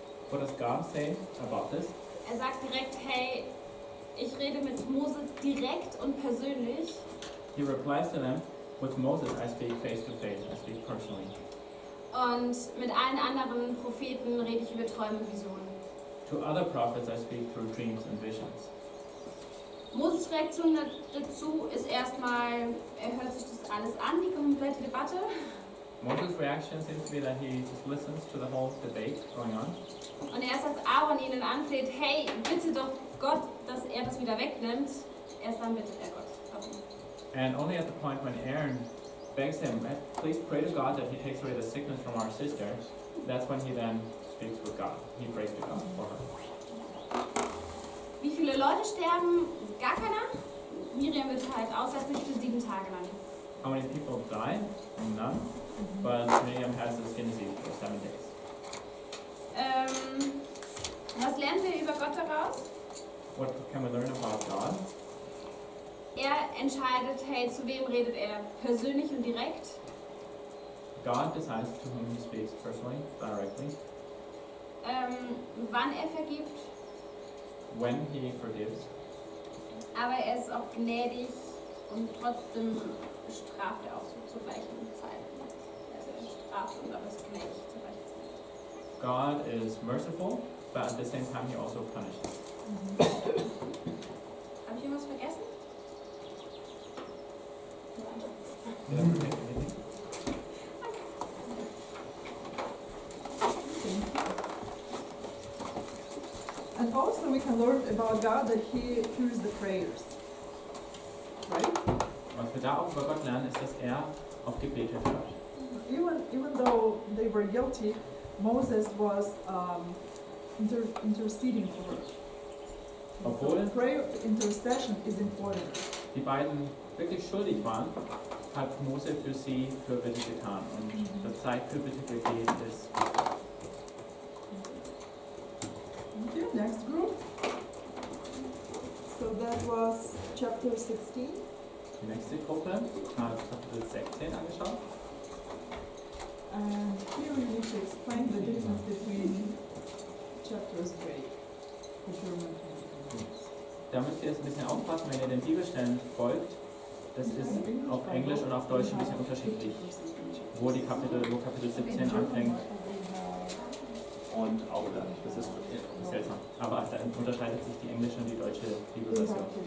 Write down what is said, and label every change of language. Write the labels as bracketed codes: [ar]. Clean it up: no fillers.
[en] What does God say about this? [de] Er sagt direkt, hey, ich rede mit Mose direkt und persönlich. [en] He replies to them, with Moses I speak face to face, I speak personally. [de] Und mit allen anderen Propheten rede ich über Träume und Visionen. [en] To other prophets I speak through dreams and visions. [de] Moses' Reaktion dazu ist erstmal, er hört sich das alles an, die komplette Debatte. [en] Moses' reaction seems to be that he just listens to the whole debate going on. [de] Und erst als Aaron ihnen anfleht, hey, bitte doch Gott, dass er das wieder wegnimmt, erst dann bittet er Gott darum. [en] And only at the point when Aaron begs him, please pray to God that he takes away the sickness from our sister, that's when he then speaks with God. He prays to God for her. [de] Wie viele Leute sterben? Gar keiner. Miriam wird halt aussätzlich für 7 Tage lang. [en] How many people die? None. But Miriam has the skin disease for 7 days. [de] Was lernen wir über Gott daraus? [en] What can we learn about God? [de] Er entscheidet, hey, zu wem redet er? Persönlich und direkt. [en] God decides to whom he speaks personally, directly. [de] Wann er vergibt. [en] When he forgives. [de] Aber er ist auch gnädig und trotzdem straft er auch so zur gleichen Zeit. Also er straft und aber ist gnädig zur gleichen Zeit. [en] God is merciful, but at the same time he also punishes. [de] Habe ich irgendwas vergessen? [en] Did I forget anything? And also we can learn about God that He hears the prayers. Right? [de] Was wir da auch über Gott lernen, ist, dass er auf Gebete hört. [en] Even though they were guilty, Moses was interceding for her. [de] Obwohl [en] So prayer intercession is important. [de] die beiden wirklich schuldig waren, hat Mose für sie Fürbitte getan. Und das zeigt, Fürbittegebet ist. [en] Thank you. Next group. So that was chapter 16. [de] Die nächste Gruppe hat Kapitel 16 angeschaut. [en] And here we need to explain the difference between chapters 3. The German translation. [de] Da müsst ihr jetzt ein bisschen aufpassen, wenn ihr den Bibelstellen folgt. Das ist auf Englisch und auf Deutsch ein bisschen unterschiedlich, wo Kapitel 17 anfängt und aufhört. Das ist seltsam. Aber da unterscheidet sich die englische und die deutsche Bibelversion.